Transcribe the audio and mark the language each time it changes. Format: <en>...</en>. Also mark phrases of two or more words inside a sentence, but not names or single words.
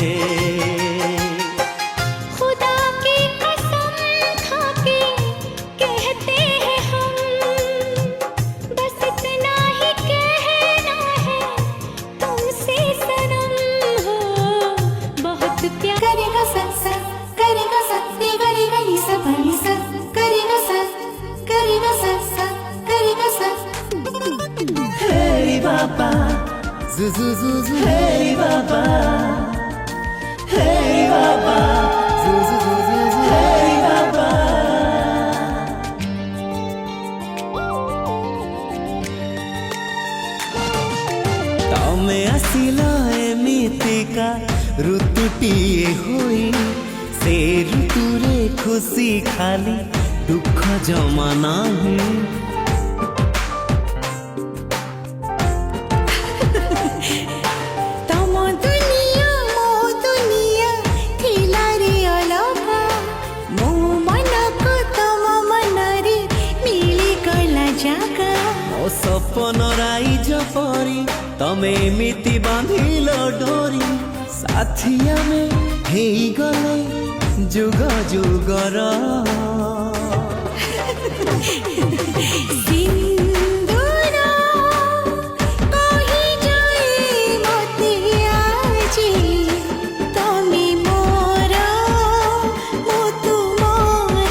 <hi>खुदा की कसम खाके कहते हैं हम, बस इतना ही कहना है तुमसे सनम हो। बहुत प्यार करेगा सा करेगा सा करेगा नी सा बनी सा करेगा सा करेगा सा करेगा सा।</hi> <en>Hey Baba, जू जू जू जू hey Baba, hey Baba, जू जू जू जू जू hey Baba।</en> <or>ତମେ ଆସିଲ ଏମିତିକା ଋତୁଟିଏ ହୋଇ, ସେ ଋତୁରେ ଖୁସି ଖାଲି ଦୁଃଖ ଜମା ନାହିଁ। ତମ ଦୁନିଆ ମୋ ଦୁନିଆ ଥିଲା ରେ ଅଲଗା, ମୋ ମନ କୋ ତମ ମନ ରେ ମିଳି ଗଲା ଜାଗା। ମୋ ସପନ ରାଇଜ ପରି ତମେ ଏମିତି ବାନ୍ଧିଲ ଡୋରି, ସାଥୀ ଆମେ ହେଇଗଲେ ଯୁଗ ଯୁଗର। ସିନ୍ଦୂର କହି ଯାଏ ମତେ ଆଜି, ତମେ ମୋର ମୋ ତୁମର।</or>